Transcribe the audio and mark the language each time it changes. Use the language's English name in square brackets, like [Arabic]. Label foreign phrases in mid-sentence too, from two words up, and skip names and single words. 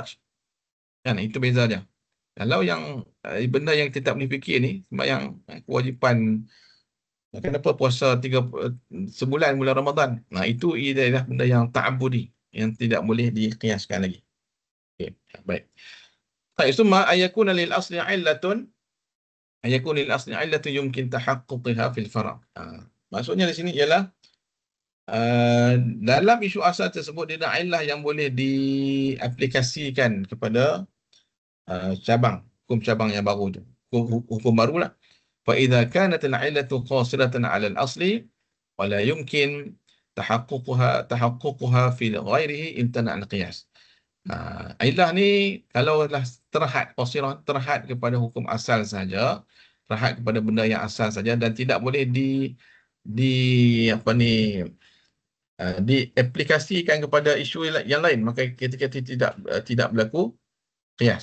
[Malay] Kan? Itu beza dia. Kalau yang benda yang kita tak boleh fikir ni, sembahyang kewajipan, kenapa puasa sebulan bulan Ramadan. Itu ialah benda yang ta'abudi, yang tidak boleh dikiaskan lagi. Okay. Baik. Baik, [Arabic] ثم أن يكون للأصل علة يمكن تحققها في الفرع'. [Malay] Maksudnya di sini ialah dalam isu asal tersebut dia ada illah yang boleh diaplikasikan kepada hukum cabang yang baru tu. Hukum barulah. [Arabic] فإذا كانت العلة قاصرة على الأصل ولا يمكن تحققها في غيره امتنع القياس. [Malay] Illah ni kalau dah terhad kepada hukum asal saja, terhad kepada benda yang asal saja dan tidak boleh diaplikasikan kepada isu yang lain, maka ketika tidak berlaku qiyas.